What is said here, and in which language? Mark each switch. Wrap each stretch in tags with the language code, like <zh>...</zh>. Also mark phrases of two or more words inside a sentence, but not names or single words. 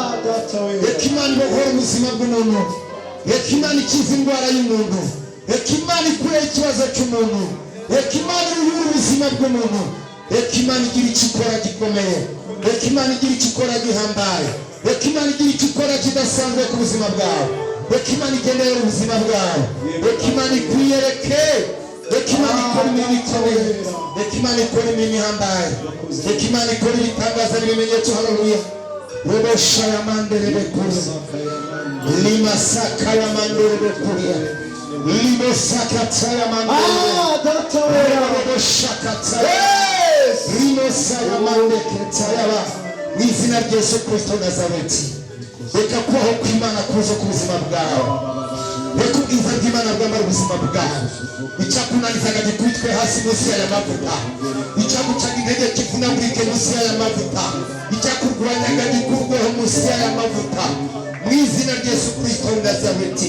<rw>Reka Imana ibohore ubuzima bw'umuntu, reka Imana ikize indwara y'umuntu, reka Imana ikure ikibazo cy'umuntu, reka Imana iruhure ubuzima bw'umuntu, reka Imana igira icyo ikora gikomeye, reka Imana igira icyo ikora gihambaye, reka Imana igira icyo ikora kidasanzwe ku buzima bwawe, reka Imana igendere ubuzima bwawe, reka Imana ikwiyereke reka Imana ikora imirimo ikomeye, reka Imana ikora imirimo ihambaye, reka Imana ikora ibitangaza n'ibimenyetso. Haleluya. Robosha ya mandere bekuza lima saka ya mandere bekuya limo saka tsaya mandere robosha katsaya limo saya mandeke tsaya mu izina rya Yesu Kristo Nazareti. Reka kubaho kw'Imana kuza ku buzima bwawe, reka ubwiza bw'Imana bwambara ubuzima bwawe. Icyakunanizaga gikubitwe hasi munsi y'aya mavuta, icyagucaga intege kivunagurike munsi y'aya mavuta, icyakurwanyaga gikurweho munsi y'aya mavuta mu izina rya Yesu Kristo Nazareti.</rw>